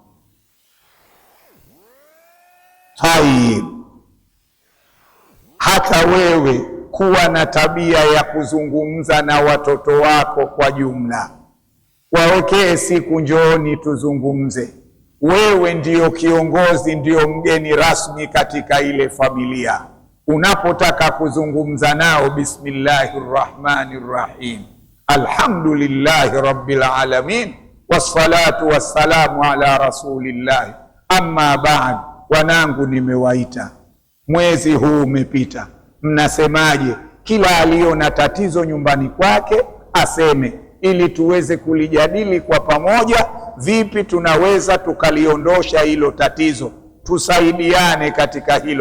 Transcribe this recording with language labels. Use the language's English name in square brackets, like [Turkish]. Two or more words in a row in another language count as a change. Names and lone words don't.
[Swahili] Hai, hata wewe kuwa na tabia ya kuzungumza na watoto wako kwa jumla, wawekee siku, njooni tuzungumze. Wewe ndiyo kiongozi, ndiyo mgeni rasmi katika ile familia. Unapotaka kuzungumza nao, [Arabic] بسم الله الرحمن الرحيم، الحمد لله رب العالمين، والصلاة والسلام على رسول الله، أما بعد. [Swahili] Wanangu, nimewaita, mwezi huu umepita, mnasemaje? Kila aliyo na tatizo nyumbani kwake aseme, ili tuweze kulijadili kwa pamoja, vipi tunaweza tukaliondosha hilo tatizo, tusaidiane katika hilo.